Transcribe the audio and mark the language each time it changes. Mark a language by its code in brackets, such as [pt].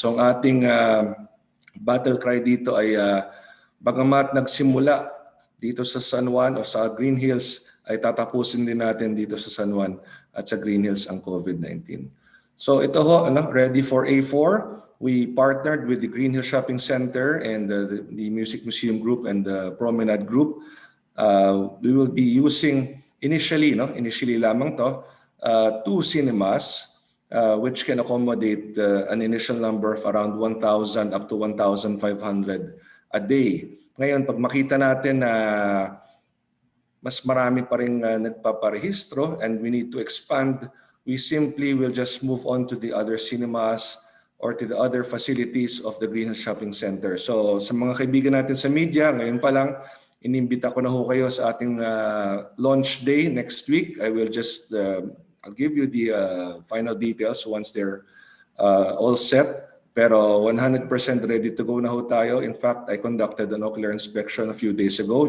[tl] So ang ating battle cry dito ay bagamat nagsimula dito sa San Juan o sa Green Hills, ay tatapusin din natin dito sa San Juan at sa Green Hills ang COVID-19. So ito ho, [en] ready for A4. We partnered with the Green Hill Shopping Center and the Music Museum Group and the Promenade Group. We will be using initially [tl] lamang [en] to, 2 cinemas which can accommodate an initial number of around 1,000 up to 1,500 a day. [tl] Ngayon, pag makita natin na mas marami pa rin nagpaparehistro [en] and we need to expand, we simply will just move on to the other cinemas or to the other facilities of the Green Hill Shopping Center. [tl] So sa mga kaibigan natin sa media, ngayon pa lang, inimbita ko na ho kayo sa ating [en] launch day next week. I will just, I'll give you the final details once they're all set. [tl] Pero [en] 100% ready to go [tl] na ho tayo. [en] In fact, I conducted an ocular inspection a few days ago.